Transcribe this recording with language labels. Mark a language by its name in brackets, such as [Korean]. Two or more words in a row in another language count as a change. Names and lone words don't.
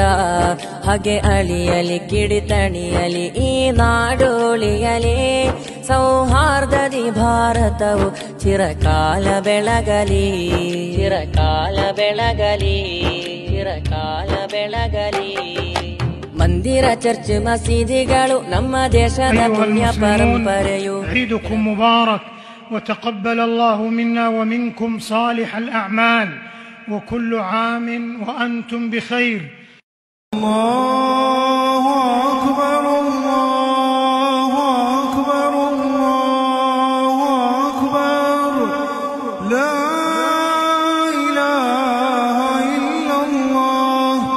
[Kannada] ಹಾಗೆ ಅಳಿಯಲಿ ಕಿಡಿತಣಿಯಲಿ ಈ ನಾಡು ಉಳಿಯಲಿ ಸೌಹಾರ್ದದಿ ಭಾರತವು ಚಿರಕಾಲ ಬೆಳಗಲಿ ಚಿರಕಾಲ ಬೆಳಗಲಿ ಚಿರಕಾಲ ಬೆಳಗಲಿ. ಮಂದಿರ ಚರ್ಚ್ ಮಸೀದಿಗಳು ನಮ್ಮ ದೇಶದ ಪುಣ್ಯ ಪರಂಪರೆಯು. [Arabic] عيدكم مبارك وتقبل الله منا ومنكم صالح الأعمال وكل عام وأنتم بخير. الله أكبر الله أكبر الله أكبر لا إله إلا الله.